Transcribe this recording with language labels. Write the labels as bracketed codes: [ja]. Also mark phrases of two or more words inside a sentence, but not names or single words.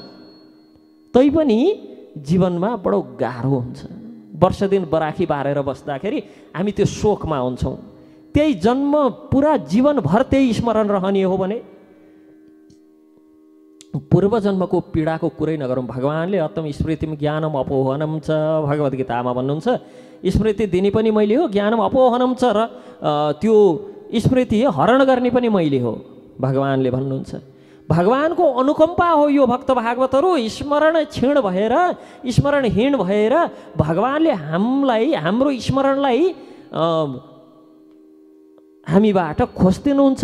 [ne] तैपनि जीवनमा बडो गाह्रो हुन्छ। वर्ष दिन बराखी बारेर बस्दाखेरि हामी त्यो शोकमा हुन्छौँ। त्यही जन्म पुरा जीवनभर त्यही स्मरण रहने हो भने पूर्व जन्मको पीडाको कुरै नगरौँ। भगवानले [sa] अत्तम स्मृतिम ज्ञानम अपोहनम च [ne] भगवद् गीतामा भन्नुहुन्छ, स्मृति दिने पनि मैले हो, [sa] ज्ञानम अपोहनम च, [ne] र त्यो स्मृति हरण गर्ने पनि मैले हो भगवानले भन्नुहुन्छ। भगवानको अनुकम्पा हो यो भक्त भागवतहरू। स्मरण क्षीण भएर, स्मरणहीन भएर भगवानले हामीलाई, हाम्रो स्मरणलाई हामीबाट खोज्दिनुहुन्छ।